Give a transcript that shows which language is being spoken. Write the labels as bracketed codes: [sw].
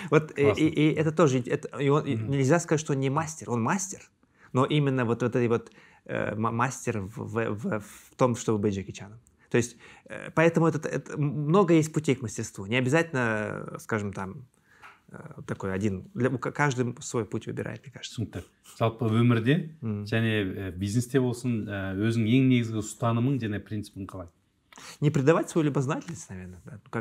[ru] Вот, и это тоже, нельзя сказать, что он не мастер, он мастер, но именно вот этой вот мастер в том, чтобы быть Джеки Чаном. То есть, поэтому много есть путей к мастерству. Не обязательно, скажем, там, такой один. Каждый свой путь выбирает, мне кажется. [kk] Жалпы өмірде және бизнесте болсын, өзің ең негізгі ұстанымың және принципің қалай? [ru] Не предавать свою любознательность, наверное. Да?